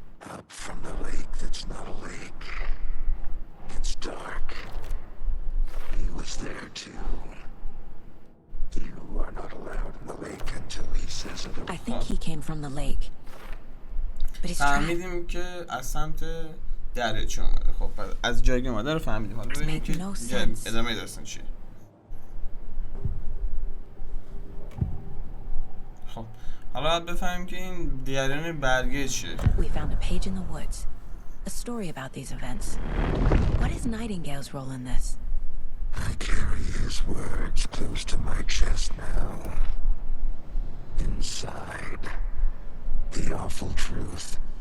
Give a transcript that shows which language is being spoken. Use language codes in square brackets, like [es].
[en] Up from the lake that's not a lake. It's dark. He was there too. You are not allowed in the lake until he says otherwise. I think he came from the lake. But he's trapped. [fa] فهمیدیم که از سمت دریاچه اومده. خب از جایی که اومده رو فهمیدیم. حالا ببینیم که ادامه داستان چیه. خب حالا بفهمیم که این جریان برگه چیه. [en] We found a page in the woods. A story about these events. What is Nightingale's role in this? I carry his words close to my chest now. Inside, the awful truth.